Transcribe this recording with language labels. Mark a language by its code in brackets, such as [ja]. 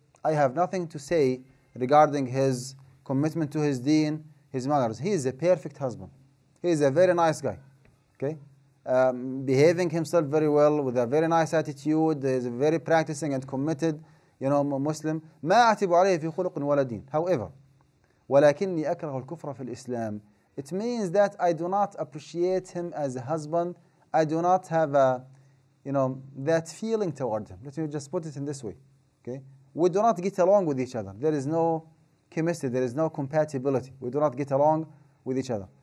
[en] I have nothing to say regarding his commitment to his deen, his manners. He is a perfect husband. He is a very nice guy. Okay? Behaving himself very well, with a very nice attitude. He is a very practicing and committed Muslim. [ar] ما أعتب عليه في خلق ولا دين. [en] However, [ar] ولكني أكره الكفر في الإسلام. [en] It means that I do not appreciate him as a husband. I do not have that feeling toward him. Let me just put it in this way. Okay? We do not get along with each other. There is no chemistry, there is no compatibility. We do not get along with each other.